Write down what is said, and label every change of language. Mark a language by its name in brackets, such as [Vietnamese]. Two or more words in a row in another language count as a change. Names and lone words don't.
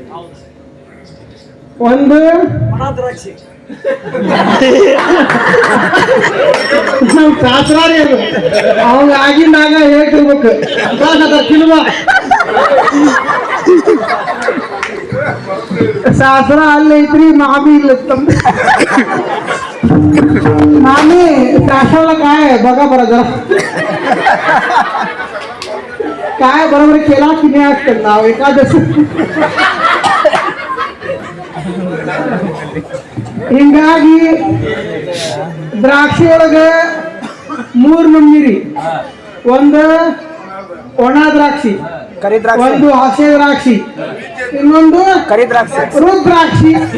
[Kannada] ಒಂದು ನಮ್ ಶಾಸ್ತ್ರಾರಿ ಅದು ಅವಾಗ ಆಗಿಂದಾಗ ಹೇಳ್ತಿರ್ಬೇಕು. ಶಾಸ್ತ್ರ ಅಲ್ಲಿ ಐತ್ರಿ, ಮಾಮಿ ಇಲ್ಲ. [Marathi] मामी काशाला काय बघा बरं जरा काय बरोबर केला की नाही असतं नाव एकादशी. [Kannada] ಹಿಂಗಾಗಿ ದ್ರಾಕ್ಷಿ ಒಳಗ 3 ನಂಬಿರಿ. ಒಂದು ಒಣ ದ್ರಾಕ್ಷಿ, ಒಂದು ಹಸೆ ದ್ರಾಕ್ಷಿ, ಇನ್ನೊಂದು ರುದ್ರಾಕ್ಷಿ.